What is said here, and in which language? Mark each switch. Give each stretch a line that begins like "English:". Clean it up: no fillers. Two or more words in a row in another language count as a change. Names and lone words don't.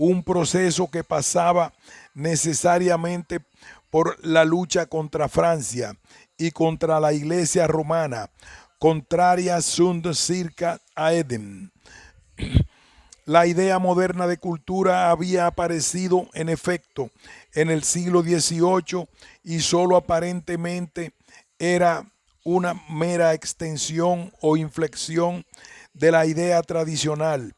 Spanish: un proceso que pasaba necesariamente por la lucha contra Francia y contra la Iglesia romana,
Latin: contraria sunt circa aedem.
Spanish: La idea moderna de cultura había aparecido, en efecto, en el siglo XVIII y solo aparentemente era una mera extensión o inflexión de la idea tradicional.